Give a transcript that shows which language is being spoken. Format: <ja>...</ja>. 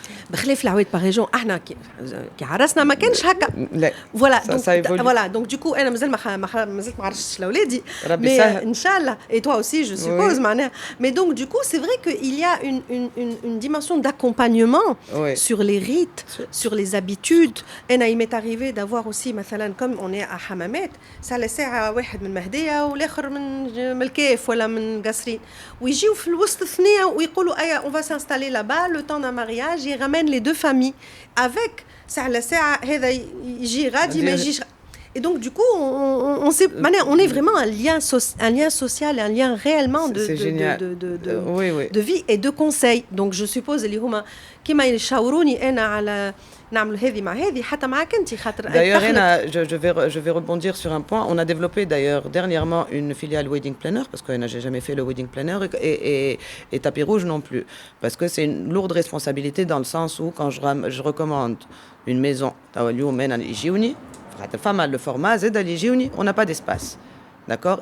<ar>بخلاف العوائد</ar> <fr>par région</fr> <ar>احنا كي عرسنا ما كانش هكا</ar> <fr>voilà donc du coup</fr> <ar>انا مازلت ما عرفتش لاولادي</ar> <fr>mais inchallah et toi aussi je suppose معناها mais donc du coup c'est vrai qu'il y a une dimension d'accompagnement sur les rites sur les habitudes.</fr> <ar>انا</ar> <fr>il m'est arrivé d'avoir aussi</fr> <ar>مثلا</ar> <fr>comme on est à</fr> <ar>حمامات ساعه ساعه واحد من مهديه والاخر من الكيف ولا من قصرين ويجيو في الوسط ثنيه ويقولوا ايا</ar> <fr>on va s'installer là-bas le temps d'un mariage ils ramènent les deux familles avec</fr> <ar>ساعه ساعه هذا يجي غادي ما يجيش.</ar> <fr>Et donc, du coup, on est vraiment un lien social, un lien réellement de vie et de conseil. Donc, je suppose</fr> <ar>اللي هما كيما يشاوروني أنا على نعمل هذه مع هذه حتى معك أنت خاطر.</ar> <fr>D'ailleurs, je vais rebondir sur un point. On a développé d'ailleurs dernièrement une filiale Wedding Planner parce que j'ai jamais fait le Wedding Planner et Tapis Rouge non plus parce que c'est une lourde responsabilité dans le sens où quand je recommande une maison, le format on n'a pas d'espace. D'accord?</fr>